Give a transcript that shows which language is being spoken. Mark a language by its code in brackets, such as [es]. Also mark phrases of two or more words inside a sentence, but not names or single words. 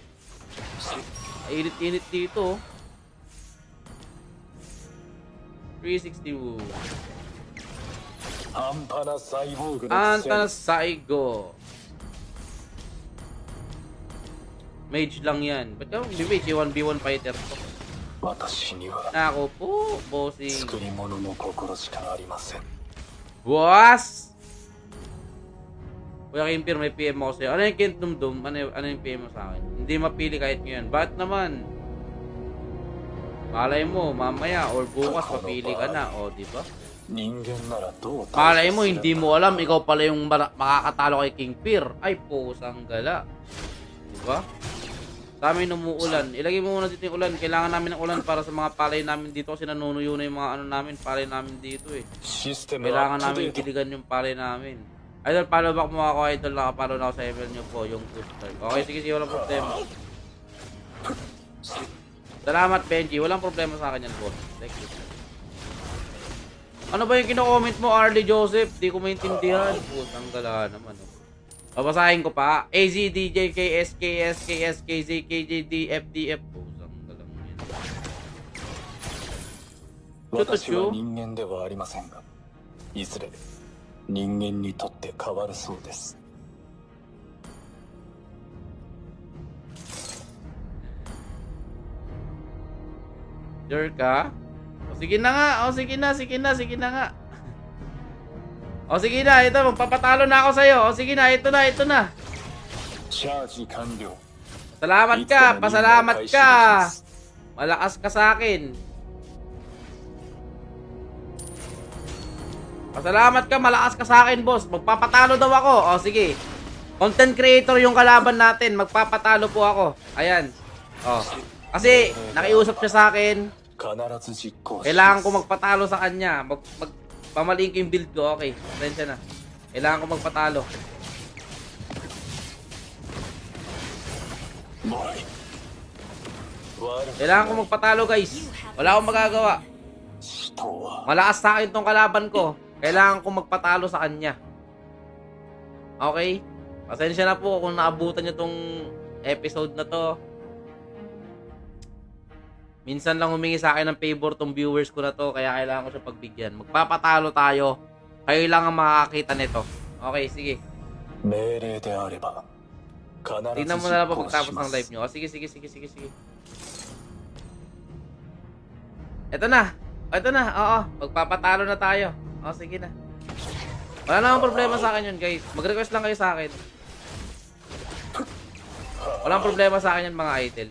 [tl] Init-init dito. 360. [ja] 半端なサイボーグのく Anta せ Saigo. [tl] Mage lang yan. Ba't ka mag-mage? 1v1 fighter to. [ja] に私には [tl] Ako po, bossing. [ja] 作り物の心しかありません [tl] Boss! Kuya Kimpir, may PM ako sa'yo. Ano yung Kingdom? Ano yung PM mo sa akin? Hindi mapili kahit ngayon. Ba't naman? Malay mo, mamaya or bukas papili ka na. O, di ba? [ja] 人間ならどう [tl] Malay [ja] 対 [tl] mo, [ja] 処すれ [tl] hindi [ja] ば [tl] mo alam. Ikaw pala yung makakatalo kay King Peer. Ay, pusang gala. Diba? Sa amin umuulan. Ilagay mo muna dito yung ulan. Kailangan namin ng ulan para sa mga palay namin dito kasi nanunuyo na yung mga namin, palay namin dito eh. [ja] システム [tl] Kailangan [ja] アップデ [tl] namin [ja] ート [tl] piligan yung palay namin. Idol, [en] follow back [tl] mo ako, Idol. Nakapalo na ako sa email nyo po, yung booster. Okay, sige, walang problema. Salamat, Benji. Walang problema sa akin yan, boss. [en] Thank you. [tl] Ano ba yung kino-comment mo, Arlie Joseph? Di ko maintindihan. Putang gala naman. Oh. Babasahin ko pa. AZDJ, KS, KS, KS, KZ, KJD, FDF. Putang gala mo yan. [ja] 私は人間ではありませんがいずれ人間にとって変わるそうです [tl] Sure ka? O sige na nga. O sige na nga. O sige na, ito, magpapatalo na ako sa'yo. O sige na, ito na. [ja] チャージ完了 [tl] Salamat ka, pasalamat ka. Malakas ka sa akin. Pasalamat ka, malakas ka sa akin, boss. Magpapatalo daw ako. O sige. [en] Content creator [tl] yung kalaban natin. Magpapatalo po ako. Ayan. O. Kasi, nakiusap siya sa akin. [ja] 必ず実行します [tl] Kailangan ko magpatalo sa kanya. Pamaliin ko yung build ko. Okay, atensya na. Kailangan ko magpatalo. [ja] もう悪 [tl] Kailangan ko magpatalo, guys. Wala akong magagawa. [ja] 人は [tl] Malakas sa akin tong kalaban ko. Kailangan ko magpatalo sa kanya. Okay? Pasensya na po kung naabutan nyo tong episode na to. Minsan lang humingi sa akin ng favor tong viewers ko na to. Kaya kailangan ko siya pagbigyan. Magpapatalo tayo. Kayo lang ang makakakita nito. Okay, sige. [ja] 命令であれば必ず [tl] Tingnan mo na lang [ja] 実 [tl] po [ja] 行 [tl] pagtapos [ja] しま [tl] ng [ja] す [tl] live nyo. O, sige. Ito na. Oo. Magpapatalo na tayo. O, sige na. Wala namang problema sa akin yun, guys. Mag-request lang kayo sa akin. Walang problema sa akin yan, mga idol.